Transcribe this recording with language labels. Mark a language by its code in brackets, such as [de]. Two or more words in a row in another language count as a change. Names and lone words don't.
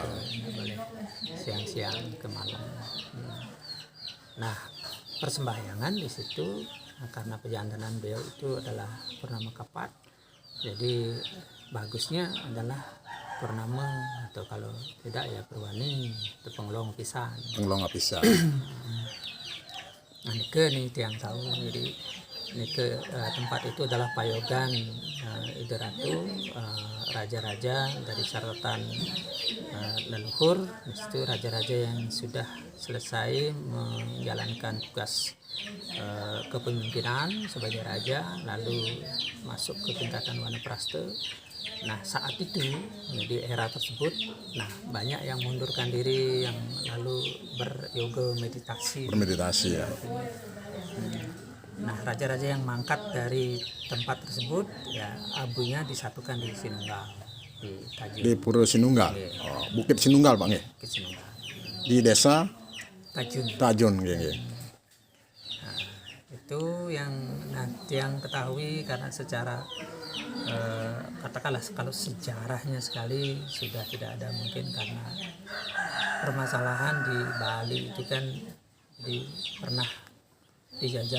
[id] Nggak boleh siang-siang ke malam. Nah, persembahyangan di situ karena pejantanan beliau itu adalah Purnama Kapat. Jadi bagusnya adalah purnama, atau kalau tidak ya perwani atau [ban] pengelong pisan. [id] Pengelong bisa. Nah, ini tiang tahu. Jadi tempat itu adalah Payogan Ideratu, raja-raja dari catatan leluhur. Itu raja-raja yang sudah selesai menjalankan tugas kepemimpinan sebagai raja, lalu masuk ke tingkatan Wanaprasta. Nah saat itu di era tersebut, nah banyak yang mengundurkan diri, yang lalu beryoga meditasi. Bermeditasi ya. Nah raja-raja yang mangkat dari tempat tersebut ya abunya disatukan di Sinunggal, di Tajun. Di Pura Sinunggal. Oh, Bukit Sinunggal Pak nggih. Bukit Sinunggal. Di desa Tajun. Tajun nggih. Nah, itu yang nanti yang ketahui karena secara katakanlah kalau sejarahnya sekali sudah tidak ada, mungkin karena permasalahan di Bali itu kan pernah dijajah